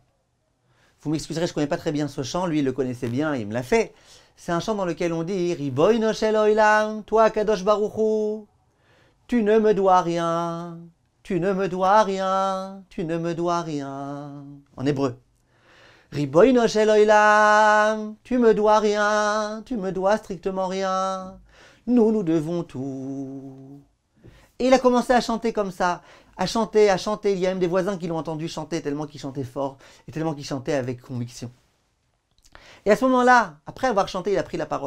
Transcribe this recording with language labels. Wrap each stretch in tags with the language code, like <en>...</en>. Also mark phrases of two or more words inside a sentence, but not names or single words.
<fr>Vous m'excuserez, je ne connais pas très bien ce chant, lui il le connaissait bien, il me l'a fait. C'est un chant dans lequel on dit,</fr> <he>רבונו של עולם, toi קדוש ברוך הוא,</he> <fr>tu ne me dois rien, tu ne me dois rien, tu ne me dois rien. En hébreu.</fr> <he>רבונו של עולם,</he> <fr>tu me dois rien, tu me dois strictement rien. Nous devons tout. Et il a commencé à chanter comme ça, à chanter. Il y a même des voisins qui l'ont entendu chanter tellement qu'il chantait fort et tellement qu'il chantait avec conviction. Et à ce moment-là, après avoir chanté, il a pris la parole.</fr>